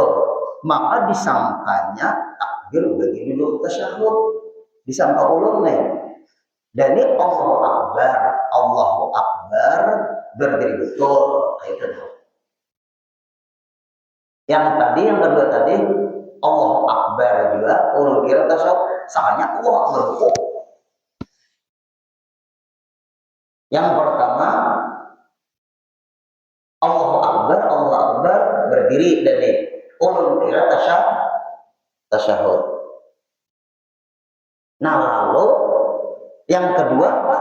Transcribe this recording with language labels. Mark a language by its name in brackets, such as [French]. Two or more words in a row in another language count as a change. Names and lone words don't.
[Indonesian] Maka disangkanya takbir bagi dulu tasyahud. Disangka ulun nih. Dan ini [Arabic] Allahu Akbar [Indonesian] berdiri betul. Itu. Yang kedua tadi [Arabic] Allahu Akbar [Indonesian] juga, ulun kira tasyahud, sakanya [Arabic] Allahu Akbar [Indonesian] rukuk. Yang pertama [Arabic] Allahu Akbar [Indonesian] berdiri dan ini ulun kira tasyahud. Nah, lalu yang kedua apa?